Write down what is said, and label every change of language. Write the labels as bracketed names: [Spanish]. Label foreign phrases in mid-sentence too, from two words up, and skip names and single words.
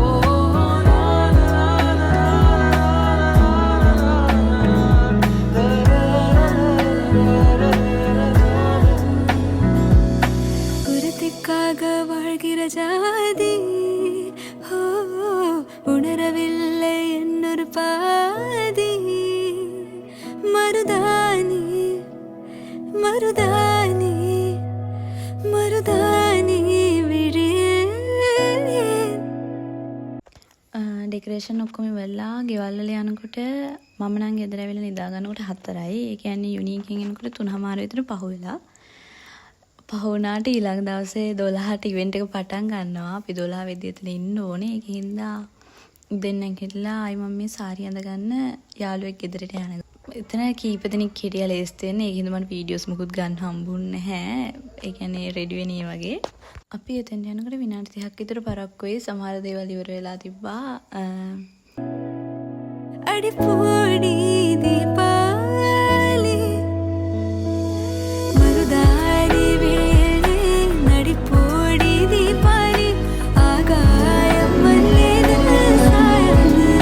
[Tamil] குருத்திக்காக வாழ்கிற ஜாதி ஓ உணரவில்லை என்னொரு பாதி மருதானி மருதானி மருதானி விழியே [Sinhala] ඩෙකරේෂන් ඔක්කොම වෙලා ගෙවල් වල යනකොට මම නම් ගෙදර ඇවිල්ලා නිදා ගන්නකොට 4යි. ඒ කියන්නේ යුනියකින් එනකොට 3:00 විතර පහ වෙලා. පහ වුණාට ඊළඟ දවසේ 12ට ඉවෙන්ට් එක පටන් ගන්නවා. අපි 12 වෙද්දී එතන ඉන්න ඕනේ. ඒකින්දා දෙන්නෙක් හිටලා ආයි මම මේ සාරිය අඳගන්න යාළුවෙක් ගෙදරට යනවා. එතන කීප දෙනෙක් හිටියා ලේස්ති වෙන්න. ඒකින්ද මට වීඩියෝස් මුකුත් ගන්න හම්බුන්නේ නැහැ. ඒ කියන්නේ රෙඩි වෙන්නේ වගේ. අපි එතෙන් යනකොට විනාඩි 30ක් විතර පරක්කුවේ සමහර දේවල් ඉවර වෙලා තිබ්බා. [Tamil] அடிப்போடி தீபாலி மருதானி விழியே நடிப்போடி தீபாலி ஆகாயம் மண் மீது சாயாது